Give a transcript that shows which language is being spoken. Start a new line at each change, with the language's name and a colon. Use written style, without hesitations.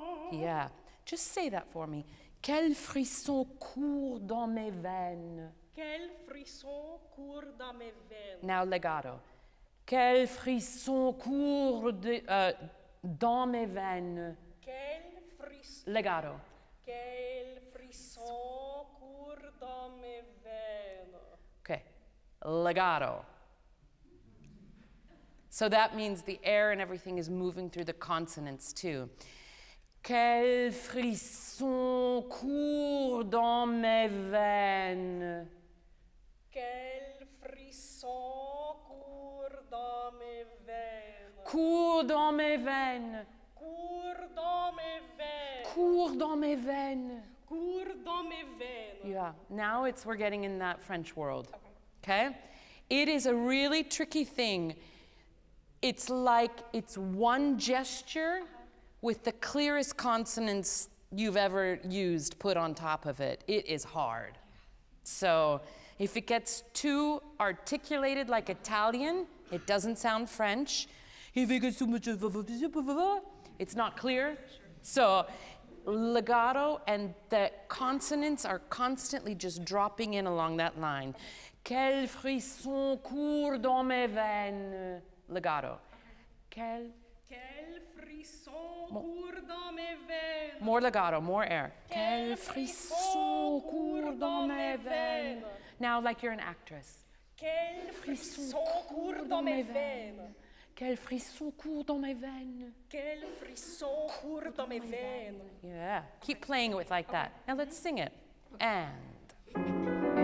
English: Yeah, just say that for me.
French: Quel frisson court dans mes veines. Quel frisson court dans mes veines.
English: Now legato.
French: Quel frisson court dans mes veines. Quel frisson.
English: Legato.
French: Quel frisson court dans mes veines.
English: Okay, legato. So that means the air and everything is moving through the consonants too.
French: Quel frisson court dans mes veines. Quel frisson court dans mes veines. Court dans mes veines. Court dans mes veines. Court dans mes veines. Court dans mes veines.
English: Yeah, now we're getting in that French world. Okay? It is a really tricky thing. It's like it's one gesture with the clearest consonants you've ever used put on top of it. It is hard. So if it gets too articulated like Italian, it doesn't sound French. If it gets too much, it's not clear. So legato and the consonants are constantly just dropping in along that line.
French: Quel frisson court dans mes veines. Legato. Quel frisson court dans mes veines.
English: More legato, more air.
French: Quel frisson court dans mes veines.
English: Now, like you're an actress.
French: Quel frisson court dans mes veines. Quel frisson court dans mes veines. Quel frisson court dans mes veines.
English: Yeah, keep playing it with like that. Now let's sing it. And.